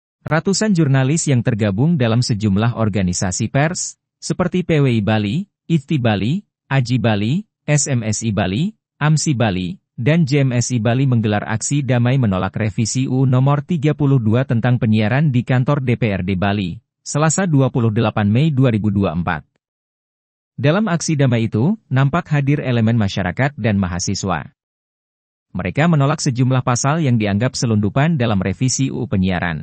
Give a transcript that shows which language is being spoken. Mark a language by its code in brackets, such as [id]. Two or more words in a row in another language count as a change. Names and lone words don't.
[id] Ratusan jurnalis yang tergabung dalam sejumlah organisasi pers, seperti PWI Bali, IFTI Bali, AJI Bali, SMSI Bali, AMSI Bali, dan JMSI Bali menggelar aksi damai menolak revisi UU Nomor 32 tentang penyiaran di kantor DPRD Bali, Selasa 28 Mei 2024. Dalam aksi damai itu, nampak hadir elemen masyarakat dan mahasiswa. Mereka menolak sejumlah pasal yang dianggap selundupan dalam revisi UU Penyiaran.